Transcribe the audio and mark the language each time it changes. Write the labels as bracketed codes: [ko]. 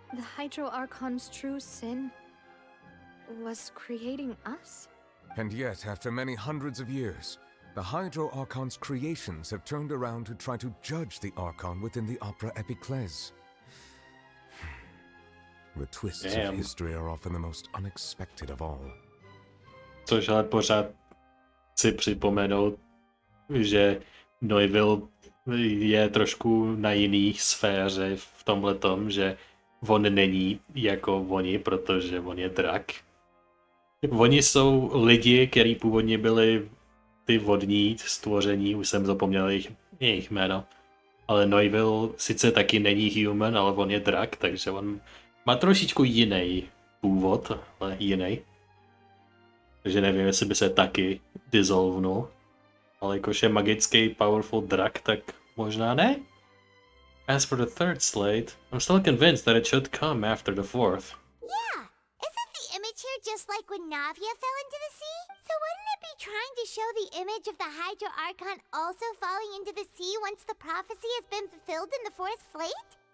[en] The Hydro Archon's true sin was creating us? And yet, after many hundreds of years, the Hydro Archon's creations have turned around to try to judge the Archon within the Opera Epiclese. The twists of history are often the most unexpected of all. [cs] Což ale pořád si připomenout, že Neuville je trošku na jiný sféře v tomhletom, že on není jako oni, protože on je drak. Oni jsou lidi, kteří původně byli ty vodní stvoření, už jsem zapomněl jejich jméno. Ale Neuville sice taky není human, ale on je drak, takže on má trošičku jiný původ, ale jiný. Takže nevím, jestli by se taky dissolvnul. Ale jakož je magický powerful drak, tak možná ne? [en] As for the third slate, I'm still convinced that it should come after the fourth. Yeah, isn't the image here just like when Navia fell into the sea? So wouldn't it be trying to show the image of the Hydro Archon also falling into the sea once the prophecy has been fulfilled in the fourth slate?